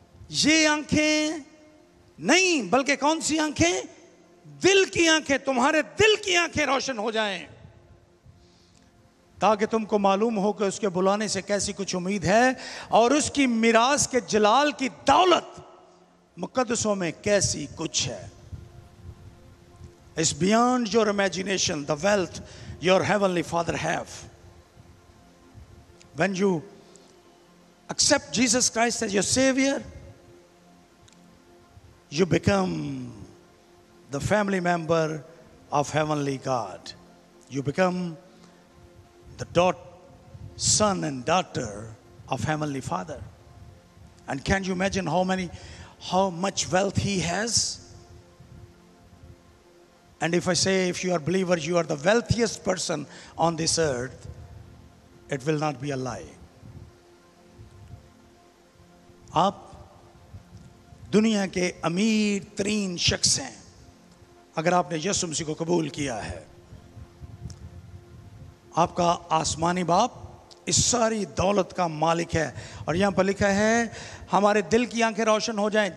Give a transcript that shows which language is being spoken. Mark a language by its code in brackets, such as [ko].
[hi] ये आंखें नहीं बल्कि कौन सी आंखें? दिल की आंखें। तुम्हारे दिल की आंखें रोशन हो जाएं ताकि तुमको मालूम हो कि उसके बुलाने से कैसी कुछ उम्मीद है और उसकी मिरास के जलाल की दौलत मुकद्दसों में कैसी कुछ है। [en] It's beyond your imagination, the wealth your heavenly Father have. When you accept Jesus Christ as your Savior, you become the family member of Heavenly God. You become the son and daughter of Heavenly Father. And can you imagine how much wealth He has? And if I say, if you are believers, you are the wealthiest person on this earth, it will not be a lie. [hi] आप दुनिया के अमीर तरीन शख्स हैं अगर आपने यीशु मसीह को कबूल किया है। आपका आसमानी बाप इस सारी दौलत का मालिक है। और यहाँ पर लिखा है हमारे दिल की आंखें रोशन हो जाएं।